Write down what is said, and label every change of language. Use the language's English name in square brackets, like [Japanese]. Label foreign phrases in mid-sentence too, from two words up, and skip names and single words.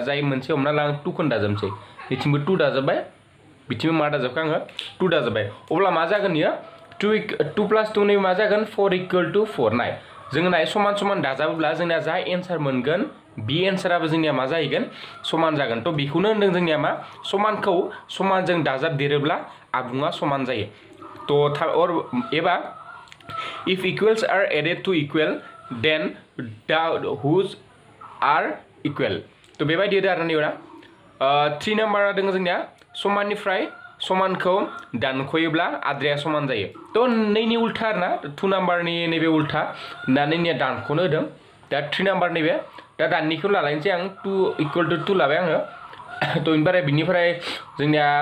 [Bodo] जाय मोनसे हमना ला 2 खौनो दाजाबनोसै बेथिंबो 2 दाजाबबाय बिथिंबो मा दाजाबखो आङो 2 दाजाबबाय अब्ला मा जागोन इयो 2 + 2 नै मा जागोन 4 इक्वल टू 4 नाय जोङो नाय समान समान दाजाबोब्ला जोंना जा एन्सार मोनगोन बे एन्साराबो जोंनिया मा जाहैगोन समान जागोन तो बेखौनो होनदों जोंनिया मा समानखौ समानजों दाजाबदेरोब्ला आबुङा समान जायो तो एबा [English] if equals are added to equal then the whose are equal [Bodo] तो बेबायदि आरो नैबा 3 नाम्बारा दङ जोंनिया समाननिफ्राय समानखौ दानख'योब्ला आद्राया समान जायो तो नैनि उल्था आरोना 2 नाम्बारनि नैबे उल्था दा नैनिया दानख'नो होदों दा 3 नाम्बार नैबे दा दाननिखौ लालायनोसै आं 2 [English] equal to [Bodo] 2 लाबाय आङो तो बिनिफ्राय जोंनिया